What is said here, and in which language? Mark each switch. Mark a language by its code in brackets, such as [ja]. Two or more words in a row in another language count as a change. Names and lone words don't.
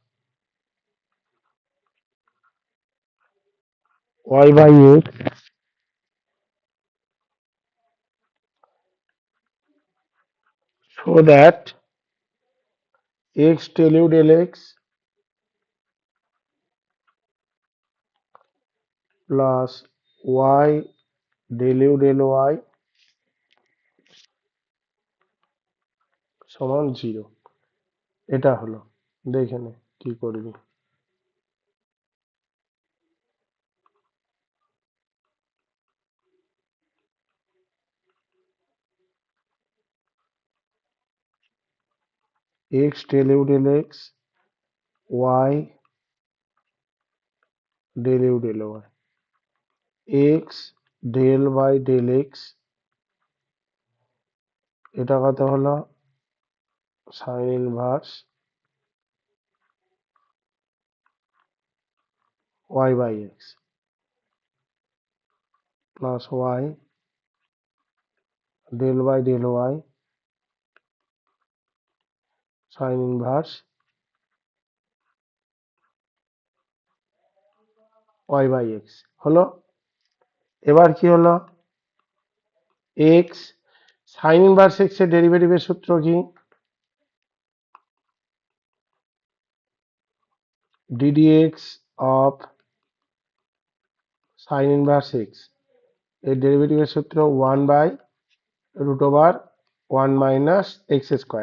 [en] y by x, so that x del u del x plus y del u del y সমান জিরো। [bn] এটা হলো, দেখে নে কি করবি। [en] x del u del x y del u del y x del বাই del x, [bn] এটা কত হলো [en] sine inverse y by x plus y del by del y sine inverse y by x হলো। [bn] এবার কি হলো [en] x sine inverse x [bn] এর ডেরিভেটিভের সূত্র কি [en] ddx of sine inverse x, [bn] এর ডেরিভেটিভের সূত্র [en] one by root over one minus x square.